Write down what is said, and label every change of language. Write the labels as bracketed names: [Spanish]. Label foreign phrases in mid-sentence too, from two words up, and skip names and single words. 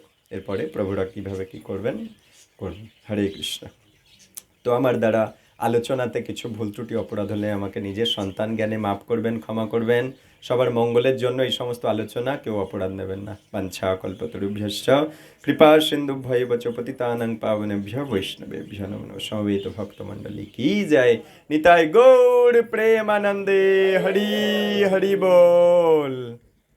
[Bangla] এরপরে প্রভুরা কীভাবে কী করবেন। হরে কৃষ্ণ। তো আমার দ্বারা আলোচনাতে কিছু ভুল ত্রুটি অপরাধ হলে আমাকে নিজের সন্তান জ্ঞানে মাফ করবেন, ক্ষমা করবেন। সবার মঙ্গলের জন্য এই সমস্ত আলোচনা, কেউ অপরাধ নেবেন না। [Sanskrit] বাঞ্ছা কল্পতরুভ্যশ্চ কৃপা সিন্ধুভ্যৈব চ পতিতানাং পাবনেভ্যো বৈষ্ণবেভ্যো নমো নমঃ। [Bangla] সমবেত ভক্তমণ্ডলী কি জয়। নিতাই গৌর প্রেমানন্দে। হরি হরি বল।